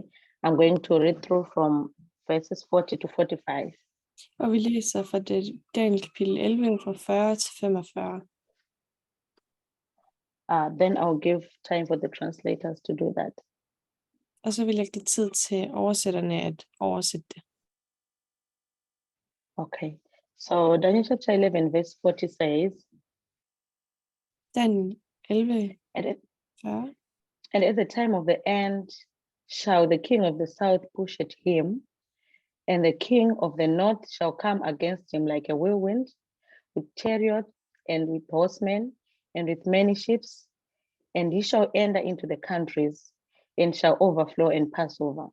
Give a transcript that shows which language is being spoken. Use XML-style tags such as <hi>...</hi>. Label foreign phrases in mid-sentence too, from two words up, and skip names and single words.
<en>I'm going to read through from verses 40 to 45.</en> <da>Og vi læser fra Daniel kapitel 11, fra 40 til 45.</da> <en>Then I'll give time for the translators to do that.</en> <da>Og så vil jeg give tid til oversætterne at oversætte det.</da> <en>Okay, so Daniel chapter 11, verse 40 says, Daniel 11, at 40. And at the time of the end shall the king of the south push at him, and the king of the north shall come against him like a whirlwind, with chariots and with horsemen, and with many ships, and he shall enter into the countries, and shall overflow and pass over.</en>